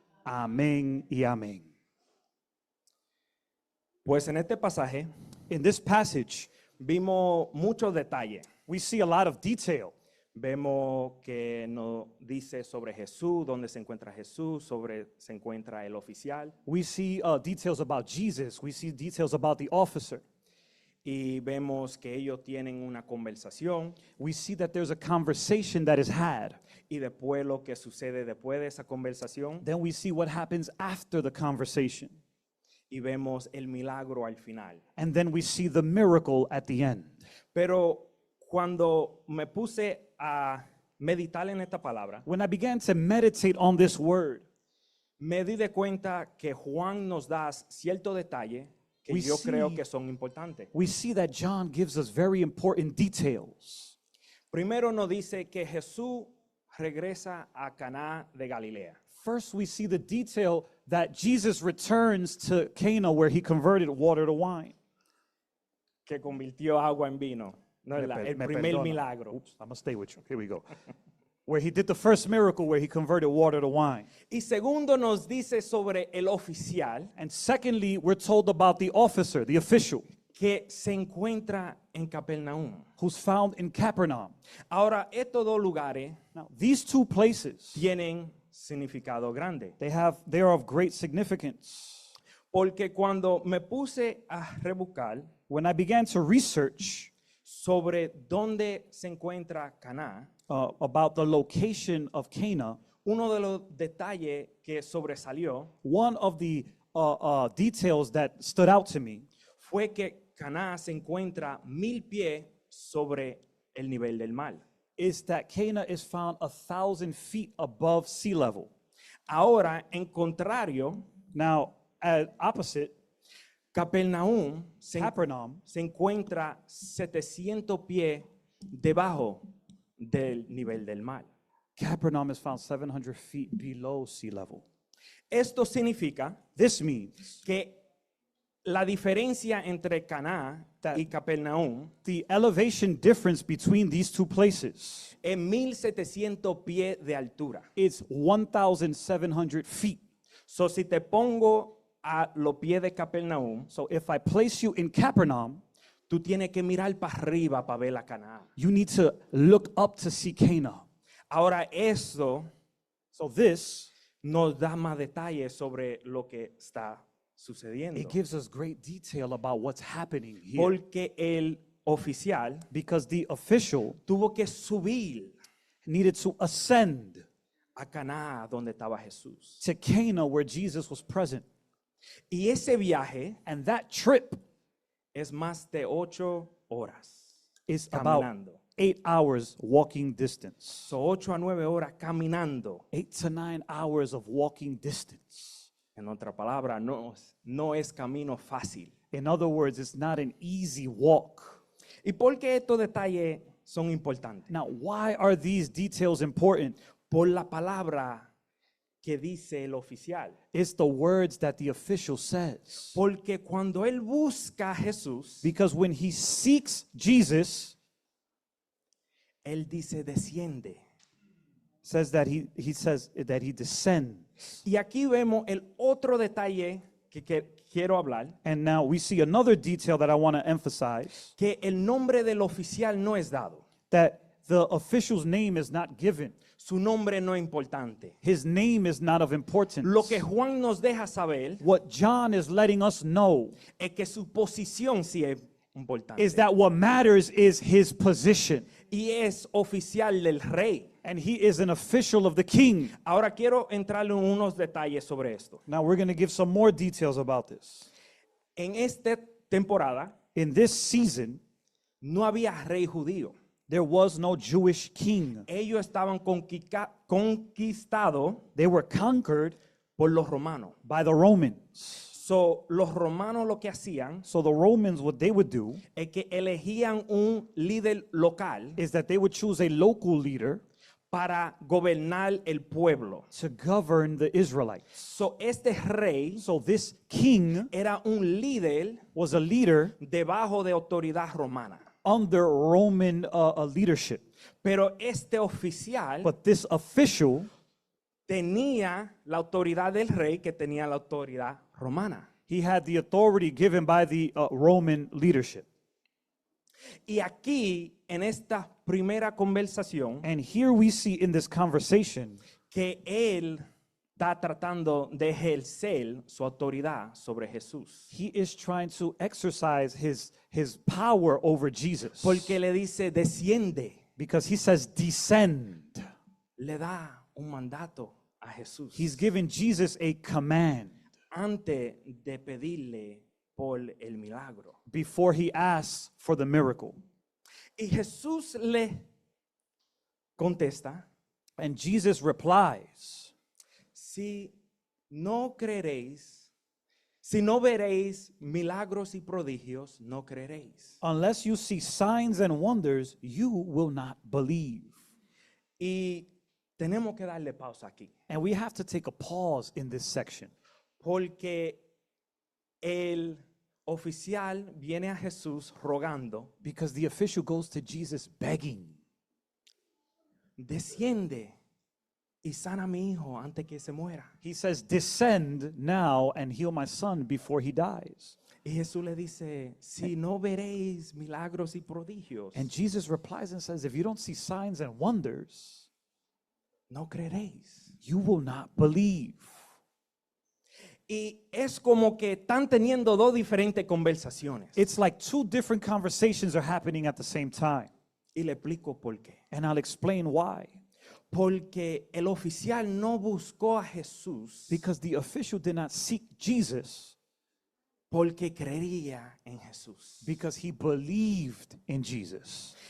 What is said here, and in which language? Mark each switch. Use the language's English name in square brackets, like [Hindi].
[Spanish] Amén y amén. Pues en este pasaje [English] In this passage, [Spanish] vimos muchos detalles. [English] we see a lot of detail. [Spanish] Vemos que nos dice sobre Jesús, dónde se encuentra Jesús, se encuentra el oficial. [English] We see details about Jesus. We see details about the officer. [Spanish] Y vemos que ellos tienen una conversación. [English] We see that there's a conversation that is had. [Spanish] Y después lo que sucede después de esa conversación. [English] Then we see what happens after the conversation. [Spanish] Y vemos el milagro al final. [English] And then we see the miracle at the end. [Spanish] Pero cuando me puse a meditar en esta palabra, [English] When I began to meditate on this word, [Spanish] me di de cuenta que Juan nos da ciertos detalles que [English] We [Spanish] yo creo [English] see- [Spanish] que son importantes. [English] we see that John gives us very important details. [Spanish] Primero nos dice que Jesús regresa a Caná de Galilea. [English] First, we see the detail that Jesus returns to Cana where he converted water to wine. [Spanish] Que convirtió agua en vino. No, Me el me primer perdona. milagro. [English] Oops, I'm going to stay with you. Here we go. Where he did the first miracle where he converted water to wine. [Spanish] Y segundo nos dice sobre el oficial [English] And secondly, we're told about the officer, the official, [Spanish] que se encuentra en Capernaum. [English] who's found in Capernaum. [Spanish] Ahora, estos dos lugares [English] Now, these two places, [Spanish] tienen significado grande. [English] they are of great significance. [Spanish] Porque cuando me puse a rebuscar [English] When I began to research [Spanish] sobre dónde se encuentra Caná, [English] about the location of Cana, [Spanish] uno de los detalles que sobresalió [English] one of the details that stood out to me [Spanish] fue que Caná se encuentra 1000 pies sobre el nivel del mar. [English] is that Cana is found 1,000 feet above sea level. [Spanish] Ahora, en contrario, [English] Now, opposite, [Spanish] Capernaum [English] Capernaum [Spanish] se encuentra 700 pies debajo del nivel del mar. [English] Capernaum is found 700 feet below sea level. [Spanish] Esto significa [English] This means [Spanish] que la diferencia entre Caná y Capernaum [English] the elevation difference between these two places [Spanish] es 1700 pies de altura. [English] is 1,700 feet. [Spanish] So, si te pongo a los pies de Capernaum, [English] So if I place you in Capernaum, [Spanish] tú tienes que mirar para arriba para ver la Caná. [English] you need to look up to see Cana. [Spanish] Ahora, eso [English] So this, [Spanish] nos da más detalles sobre lo que está sucediendo. [English] it gives us great detail about what's happening here. [Spanish] Porque el oficial [English] Because the official [Spanish] tuvo que subir [English] needed to ascend [Spanish] a Caná donde estaba Jesús. [English] to Cana where Jesus was present. [Spanish] Y ese viaje [English] And that trip [Spanish] es más de 8 horas [English] is about [Spanish] caminando. [English] 8 hours walking distance. [Spanish] So 8 a 9 horas caminando. [English] 8 to 9 hours of walking distance. [Spanish] En otra palabra, no es camino fácil. [English] In other words, it's not an easy walk. [Spanish] ¿Y por qué estos detalles son importantes? [English] Now, why are these details important? [Spanish] Por la palabra que dice el oficial. [English] It's the words that the official says. [Spanish] Porque cuando él busca a Jesús, [English] Because when he seeks Jesus, [Spanish] él dice desciende. [English] says that he says that he descends. [Spanish] Y aquí vemos el otro detalle que quiero hablar, [English] And now we see another detail that I want to emphasize, [Spanish] que el nombre del oficial no es dado. [English] that the official's name is not given. [Spanish] Su nombre no es importante. [English] His name is not of importance. [Spanish] Lo que Juan nos deja saber [English] What John is letting us know [Spanish] es que su posición sí es importante. [English] is that what matters is his position. [Spanish] Y es oficial del rey. [English] And he is an official of the king. [Spanish] Ahora quiero entrar en unos detalles sobre esto. [English] Now we're going to give some more details about this. [Spanish] En esta temporada [English] In this season, [Spanish] no había rey judío. [English] there was no Jewish king. [Spanish] Ellos estaban conquistados [English] They were conquered [Spanish] por los romanos. [English] by the Romans. [Spanish] So, los romanos lo que hacían [English] So the Romans, what they would do [Spanish] es que elegían un líder local [English] is that they would choose a local leader [Spanish] para gobernar el pueblo. [English] to govern the Israelites. [Spanish] So, este rey [English] So this king [Spanish] era un líder [English] was a leader [Spanish] debajo de autoridad romana. [English] under Roman leadership. [Spanish] Pero este oficial [English] But this official, [Spanish] tenía la autoridad del rey que tenía la autoridad romana. [English] he had the authority given by the Roman leadership. [Spanish] Y aquí, en esta primera conversación, [English] And here we see in this conversation [Spanish] que él está tratando de ejercer su autoridad sobre Jesús. [English] he is trying to exercise his power over Jesus. [Spanish] Porque le dice, desciende, [English] Because he says, descend. [Spanish] le da un mandato a Jesús [English] He's given Jesus a command [Spanish] antes de pedirle por el milagro. [English] before he asks for the miracle. [Spanish] Y Jesús le contesta, [English] And Jesus replies, [Spanish] si no creeréis, si no veréis milagros y prodigios, no creeréis. [English] unless you see signs and wonders, you will not believe. [Spanish] Y tenemos que darle pausa aquí, [English] And we have to take a pause in this section [Spanish] porque el oficial viene a Jesús rogando, [English] because the official goes to Jesus begging, [Spanish] desciende y sana a mi hijo antes que se muera. [English] he says, descend now and heal my son before he dies. [Spanish] Y Jesús le dice, si no veréis milagros y prodigios, [English] And Jesus replies and says, if you don't see signs and wonders, [Spanish] no creeréis. [English] you will not believe. [Spanish] Y es como que están teniendo dos diferentes conversaciones. [English] It's like two different conversations are happening at the same time. [Spanish] Y le explico por qué. [English] And I'll explain why. [Spanish] Porque el oficial no buscó a Jesús [English] Because the official did not seek Jesus [Spanish] porque creía en Jesús. [English] because he believed in Jesus.